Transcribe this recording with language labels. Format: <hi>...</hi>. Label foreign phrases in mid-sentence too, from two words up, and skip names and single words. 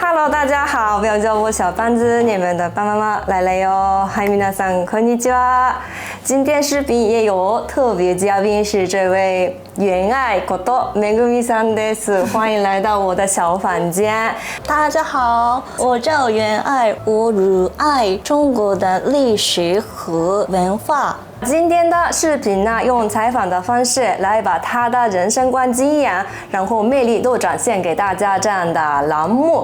<zh>Hello， 大家好，不要叫我小胖子，你们的爸妈妈来了哟。嗨，</zh> <ja>皆さんこんにちは。</ja> <zh>今天视频也有特别嘉宾是这位袁爱</zh> <ja>ことめぐみさんです。</ja> <zh>欢迎来到我的小房间。大家好，我叫袁爱，我热爱中国的历史和文化。今天的视频呢，用采访的方式来把他的人生观经验，然后魅力都展现给大家这样的栏目。</zh>